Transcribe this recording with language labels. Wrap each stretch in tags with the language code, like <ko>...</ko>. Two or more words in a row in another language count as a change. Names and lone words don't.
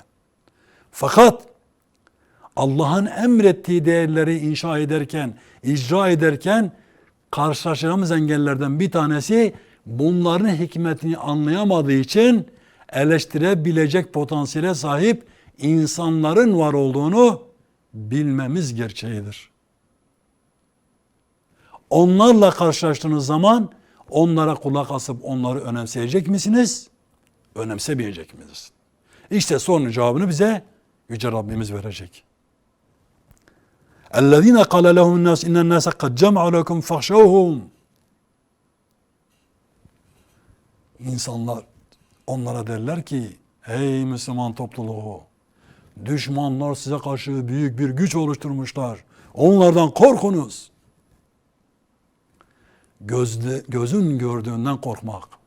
<tr>Fakat Allah'ın emrettiği değerleri inşa ederken, icra ederken karşılaşacağımız engellerden bir tanesi bunların hikmetini anlayamadığı için eleştirebilecek potansiyele sahip insanların var olduğunu bilmemiz gerçeğidir. Onlarla karşılaştığınız zaman onlara kulak asıp onları önemseyecek misiniz? Önemsemeyecek misiniz? İşte sorunun cevabını bize Yüce Rabbimiz verecek.</tr> <ar>اَلَّذ۪ينَ قَالَ لَهُمُ النَّاسِ اِنَّ النَّاسَ قَدْ جَمْعَ لَكُمْ فَخْشَوْهُمْ</ar> <tr>İnsanlar onlara derler ki, ey Müslüman topluluğu, düşmanlar size karşı büyük bir güç oluşturmuşlar. Onlardan korkunuz. Gözün gördüğünden korkmak.</tr>